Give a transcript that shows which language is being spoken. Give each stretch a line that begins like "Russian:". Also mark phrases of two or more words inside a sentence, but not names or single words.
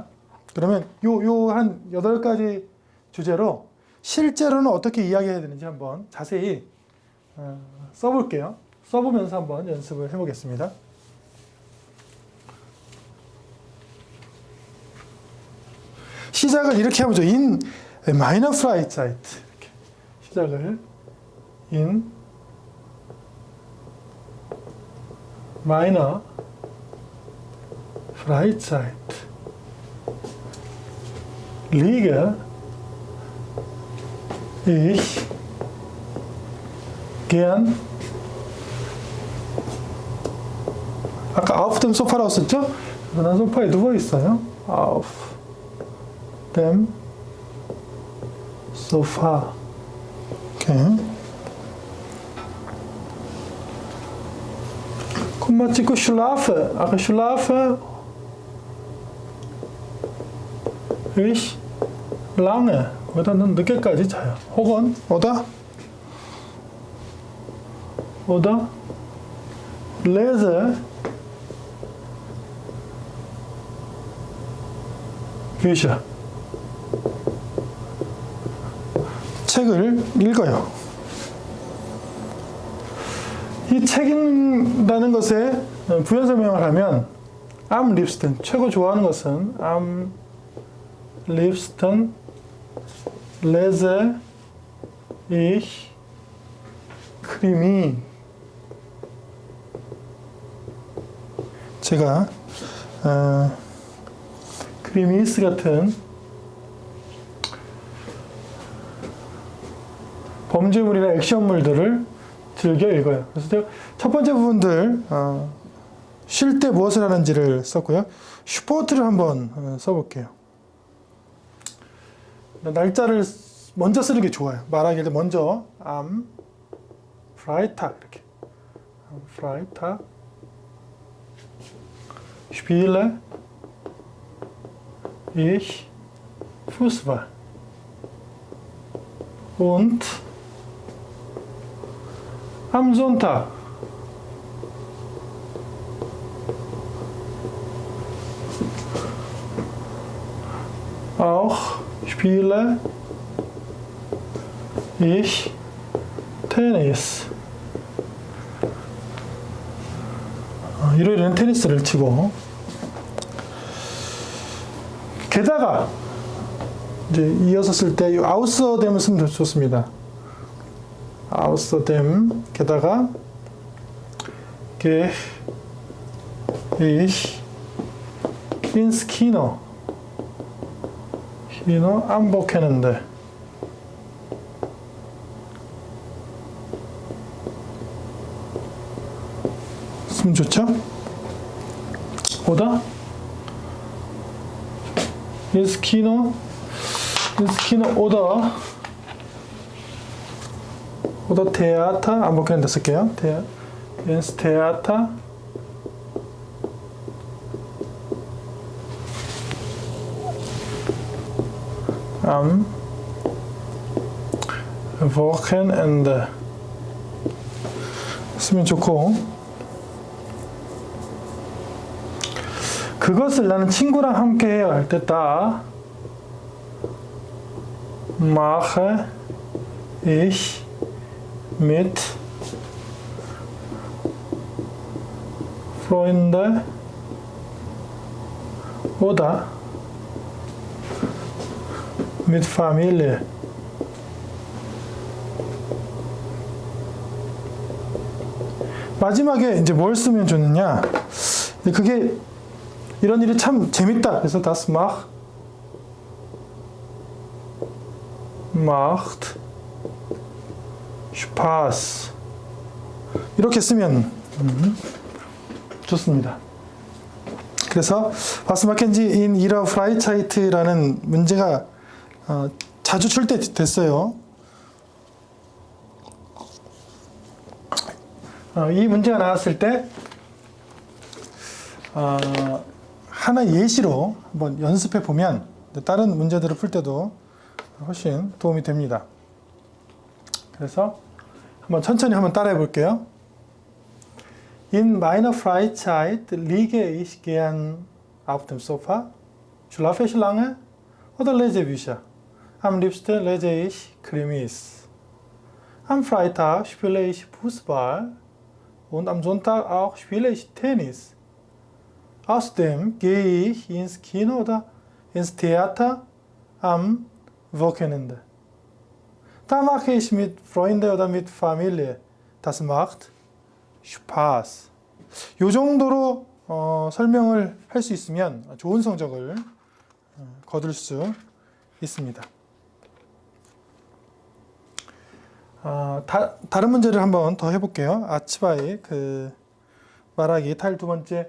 Korean: 그러면 요 한 8가지 주제로 실제로는 어떻게 이야기해야 되는지 한번 자세히 써볼게요. 써보면서 한번 연습을 해보겠습니다. 시작을 이렇게 해보죠.
German: in meiner Freizeit.
Korean: 이렇게 시작을
German: in meiner Freizeit liege ich gern. 아까 auf dem Sofa라고 썼죠?
Korean: 난 소파에 누워 있어요.
German: auf dem Sofa.
Korean: 오케이. 콤마 찍고 schlafe.
German: 아까 schlafe ich lange.
Korean: 거기다 늦게까지 자요. 혹은
German: oder lese Bücher.
Korean: 책을 읽어요. 이 책 읽는다는 것에 부연 설명을 하면
German: am liebsten,
Korean: 최고 좋아하는 것은
German: am liebsten lese ich Krimi.
Korean: 제가 크리미스 같은 범죄물이나 액션물들을 즐겨 읽어요. 그래서 제가 첫 번째 부분들 쉴 때 무엇을 하는지를 썼고요. 슈포트를 한번 써볼게요. 날짜를 먼저 쓰는 게 좋아요. 말하기 때 먼저
German: am Freitag 이렇게 am Freitag spiele ich Fußball und am Sonntag auch spiele ich Tennis.
Korean: 일요일에는 테니스를 치고, 게다가 이제 이어서 쓸 때 이 außerdem을 쓰면 좋습니다.
German: außerdem 게다가 gehe ich ins Kino. am Wochenende.
Korean: 쓰면 좋죠?
German: oder ins Kino oder Theater am Wochenende 쓸게요. ins Theater am Wochenende
Korean: 쓰면 좋고, 그것을 나는 친구랑 함께 해야 할 때 다
German: mache ich mit Freunde oder mit Familie.
Korean: 마지막에 이제 뭘 쓰면 좋느냐? 그게 이런 일이 참 재밌다.
German: 그래서 das macht Spaß.
Korean: 이렇게 쓰면 좋습니다.
German: 그래서 was machen Sie in Ihrer Freizeit라는
Korean: 문제가 자주 출제됐어요. 이 문제가 나왔을 때 하나 예시로 한번 연습해 보면 다른 문제들을 풀 때도 훨씬 도움이 됩니다. 그래서 한번 천천히 한번 따라해 볼게요.
German: In meiner Freizeit liege ich gern auf dem Sofa, schlafe ich lange oder lese Bücher. Am liebsten lese ich Krimis. Am Freitag spiele ich Fußball und am Sonntag auch spiele ich Tennis. Außerdem gehe ich ins Kino oder ins Theater am Wochenende. Da mache ich mit Freunden oder mit Familie. Das macht Spaß.
Korean: 이 정도로 설명을 할 수 있으면 좋은 성적을 거둘 수 있습니다. 다른 문제를 한번 더 해볼게요. 아츠바이 말하기 타일 두 번째.